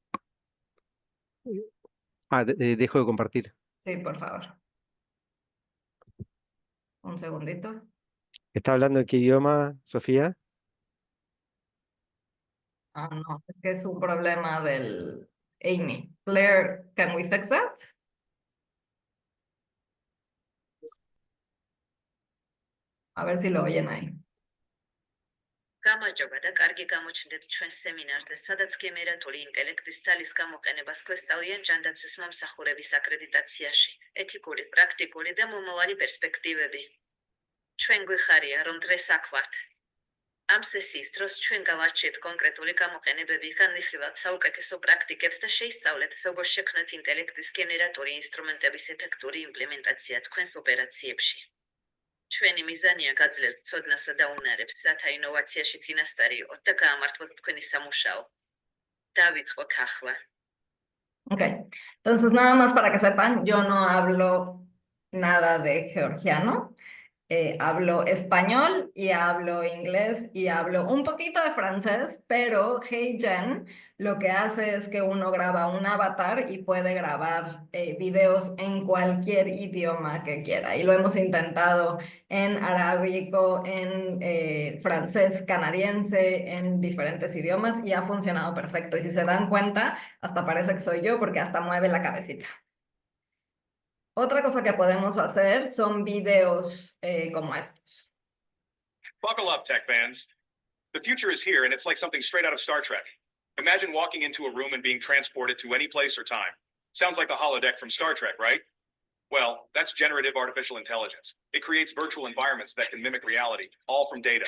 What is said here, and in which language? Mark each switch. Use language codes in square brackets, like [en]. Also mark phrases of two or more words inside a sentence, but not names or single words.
[es] Ah, dejo de compartir. Sí, por favor. Un segundito. ¿Está hablando en qué idioma, Sofía? Ah, no, es que es un problema del Amy. [en] Claire, can we fix that? [es] A ver si lo oyen ahí. [ka] გამარჯობა და კარგი გამოჩნდეთ ჩვენს სემინარზე, სადაც გენერატული ინტელექტის ძალის გამოყენებას გვესწავლიან ჯანდაცვის მომსახურების აკრედიტაციაში, ეთიკური, პრაქტიკული და მომავალი პერსპექტივები. ჩვენ გვიხარია, რომ დღეს აქ ვართ. ამ სესიის დროს ჩვენ გავარჩიეთ კონკრეტული გამოყენებები, განვიხილავთ საუკეთესო პრაქტიკებს და შეისწავლეთ, როგორ შექმნათ ინტელექტის გენერატური ინსტრუმენტების ეფექტური იმპლემენტაცია თქვენს ოპერაციებში. ჩვენი მიზანია გაძლევთ ცოდნასა და უნარებს, რათა ინოვაციაში წინასწარი იყოთ და გაამართლოთ თქვენი სამუშაო. დავიწყოთ ახლა. [es] Ok, entonces nada más para que sepan, yo no hablo nada de georgiano. Hablo español y hablo inglés y hablo un poquito de francés, pero HeyGen lo que hace es que uno graba un avatar y puede grabar videos en cualquier idioma que quiera. Y lo hemos intentado en arábico, en francés canadiense, en diferentes idiomas y ha funcionado perfecto. Y si se dan cuenta, hasta parece que soy yo porque hasta mueve la cabecita. Otra cosa que podemos hacer son videos como estos. [en] Buckle up, tech fans. The future is here, and it's like something straight out of Star Trek. Imagine walking into a room and being transported to any place or time. Sounds like the holodeck from Star Trek, right? Well, that's generative artificial intelligence. It creates virtual environments that can mimic reality, all from data.